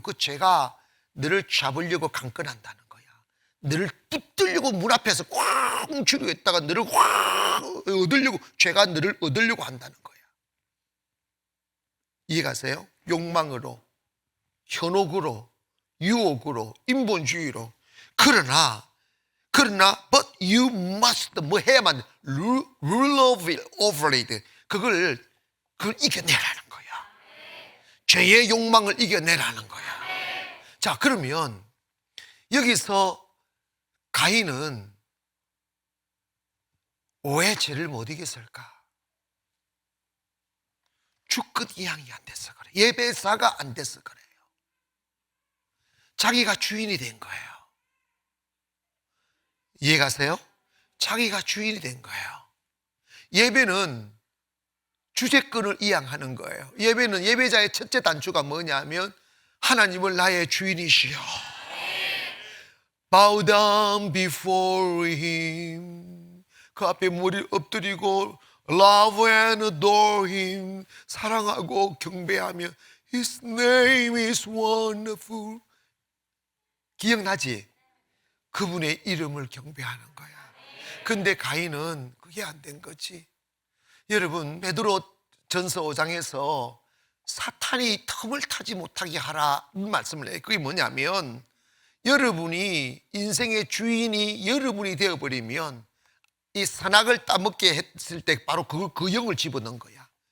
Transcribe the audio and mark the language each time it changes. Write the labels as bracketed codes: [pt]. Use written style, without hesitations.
[ko] 그 죄가 너를 잡으려고 강건한다는 거야. 너를 붙들려고 문 앞에서 꽉 뭉치려고 했다가 너를 꽉 얻으려고, 죄가 너를 얻으려고 한다는 거야. 이해가세요? 욕망으로, 현혹으로, 유혹으로, 인본주의로. 그러나 [en] but you must [ko] 뭐 해야만 [en] rule over it. [ko] 그걸 이겨내라는 거야. 죄의 욕망을 이겨내라는 거야. 자, 그러면 여기서 가인은 왜 죄를 못 이겼을까? 주끝 이양이 안 돼서 그래. 예배사가 안 돼서 그래요. 자기가 주인이 된 거예요. 이해가세요? 자기가 주인이 된 거예요. 예배는 주제권을 이양하는 거예요. 예배는, 예배자의 첫째 단추가 뭐냐면 하나님을 나의 주인이시여. [en] Bow down before Him. [ko] 그 앞에 머리를 엎드리고 [en] Love and adore Him. [ko] 사랑하고 경배하며 [en] His name is wonderful. [ko] 기억나지? 그분의 이름을 경배하는 거야. 근데 가인은 그게 안 된 거지. 여러분, 베드로 전서 5장에서 사탄이 틈을 타지 못하게 하라 말씀을 해요. 그게 뭐냐면, 여러분이 인생의 주인이 여러분이 되어버리면 이 선악을 따먹게 했을 때 바로 그 영을 집어넣은 거야.